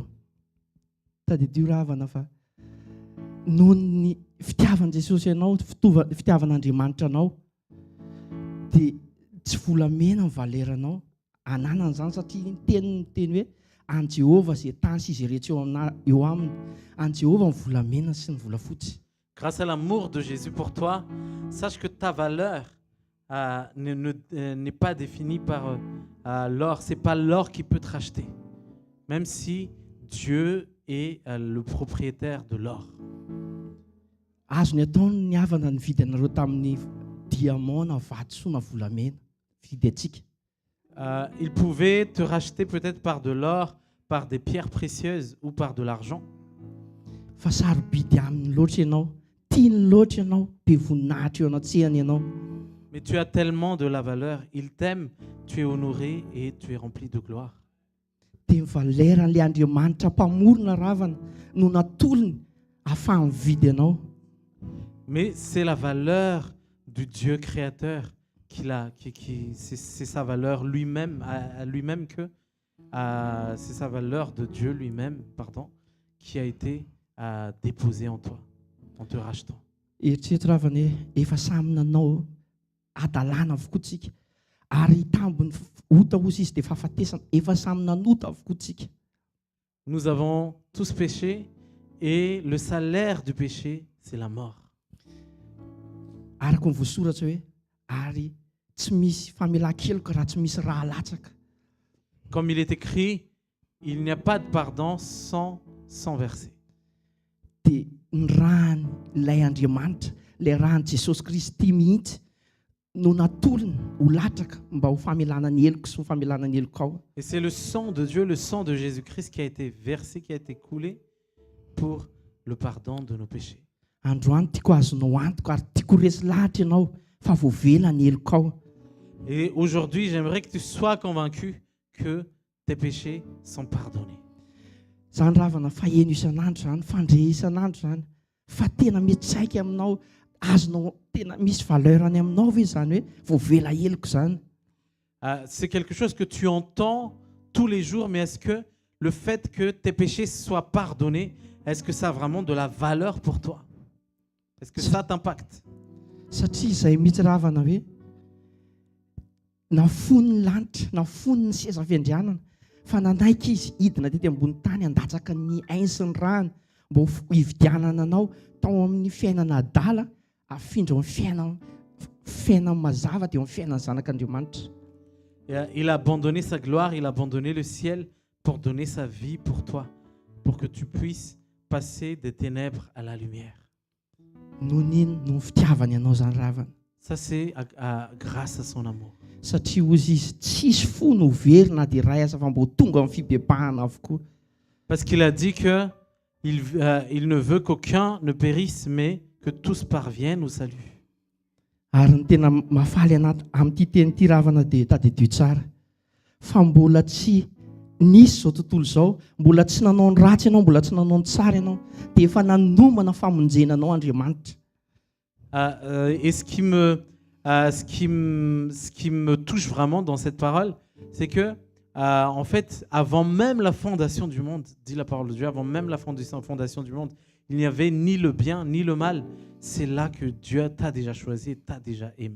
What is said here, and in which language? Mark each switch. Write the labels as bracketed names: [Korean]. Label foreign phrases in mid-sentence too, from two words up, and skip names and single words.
[Malagasy] Tadidio ravana fa noho ny fitiavan'i Jesosy ianao, fitiavan'Andriamanitra anao, dia tsy volamena ny valeranao ananana izany satria ny teniny teny hoe an Jehovah izay tany sy izay rehetra eo aminy, an Jehovah ny volamena sy ny volafotsy. [French] Grâce à l'amour de Jésus pour toi, sache que ta valeur n'est pas définie par l'or. Ce n'est pas l'or qui peut te racheter, même si Dieu est le propriétaire de l'or. [Malagasy] Azony atao ny havana ny vidy anareo tamin'ny diamant na vatosoa na volamena vidy atsika. [French] Il pouvait te racheter peut-être par de l'or, par des pierres précieuses ou par de l'argent. [Malagasy] Fa sarobidy aminy loatra ianao, tiany loatra ianao, be voninahitra eo anatsehany ianao. [French] Mais tu as tellement de la valeur, il t'aime, tu es honoré et tu es rempli de gloire. [Malagasy] Dia mivalerany Andriamanitra mpamorona ravana no natolony ahafahany mividy anao. [French] Mais c'est la valeur du Dieu créateur c'est sa valeur lui-même, à lui-même que c'est sa valeur de Dieu lui-même, pardon, qui a été déposée en toi, en te rachetant. [Malagasy] Eritrereto ravana hoe efa samy nanao adalàna avokoa tsika ary tambony ota ozy izy dia fahafatesana efa samy nanota avokoa tsika. [French] Nous avons tous péché et le salaire du péché, c'est la mort. [Malagasy] Araka ny voasoratra hoe ary tsy misy famelan-keloka raha tsy misy raha latsaka. [French] Comme il est écrit, il n'y a pas de pardon sans verser. [Malagasy] Dia ny rahany ilay Andriamanitra, ilay rahany Jesosy Kristy mihitsy no natolony ho latraka mba ho famelana ny heloko sy ho famelana ny heloko ao. [French] Et c'est le sang de Dieu, le sang de Jésus-Christ qui a été versé, qui a été coulé pour le pardon de nos péchés. [Malagasy] Androany tiako azonao antoko ary tiako resy lahatra ianao fa voavela ny heloko ao. [French] Et aujourd'hui, j'aimerais que tu sois convaincu que tes péchés sont pardonnés. [Malagasy] Zany ravana faheno isan'andro zany, fandre isan'andro zany, fa tena mety saika aminao, azonao tena misy valerany aminao ve zany hoe voavela heloko zany. [French] C'est quelque chose que tu entends tous les jours, mais est-ce que le fait que tes péchés soient pardonnés, est-ce que ça a vraiment de la valeur pour toi? Est-ce que ça t'impacte? [Malagasy] Satria izay mihitsy ravana hoe nafony ny lanitra, nafony ny seza fiandrianana, fa nanaiky izy hidina tety ambony tany handatsaka ny ainy sy ny rano mba hividianana anao tao amin'ny fiainana adala afindra amin'ny fiainana mazava dia amin'ny fiainana zanak'Andriamanitra. [French] Il a abandonné sa gloire, il a abandonné le ciel pour donner sa vie pour toi, pour que tu puisses passer des ténèbres à la lumière. [Malagasy] Noho nino no fitiavany ianao zany ravana. [French] Ça c'est grâce à son amour. [Malagasy] Satria ozy izy tsisy fo no very na dia ray aza fa mbo tonga amin'ny fibebahana avokoa. [French] Parce qu'il a dit que il ne veut qu'aucun ne périsse, mais que tous parviennent au salut. [Malagasy] Ary ny tena mafaly amin'ity teny ity ravana dia tadidio tsara fa mbola tsy nisy zao tontolo izao, mbola tsy nanao ny ratsy ianao, mbola tsy nanao ny tsara ianao, dia efa nanomana famonjena anao Andriamanitra. [French] Et ce qui me touche vraiment dans cette parole, c'est que en fait, avant même la fondation du monde, dit la parole de Dieu, avant même la fondation du monde, il n'y avait ni le bien ni le mal. C'est là que Dieu t'a déjà choisi, t'a déjà aimé.